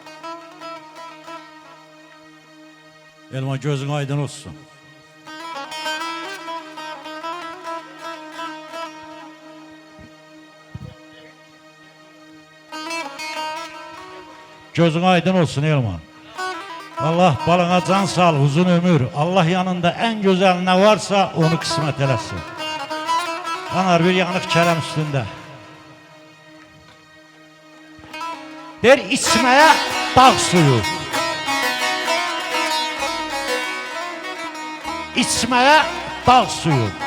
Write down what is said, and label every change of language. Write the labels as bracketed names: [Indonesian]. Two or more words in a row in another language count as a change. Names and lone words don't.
[Azerbaijani] Elman gözün aydın olsun. Gözün aydın olsun Elman. Allah balına can sağ, uzun ömür. [Turkish] Allah yanında en güzel ne varsa onu kısmet eləsin. Yanar bir yanık kərəm üstünde. Der içmeye dağ suyu. İçmeye dağ suyu.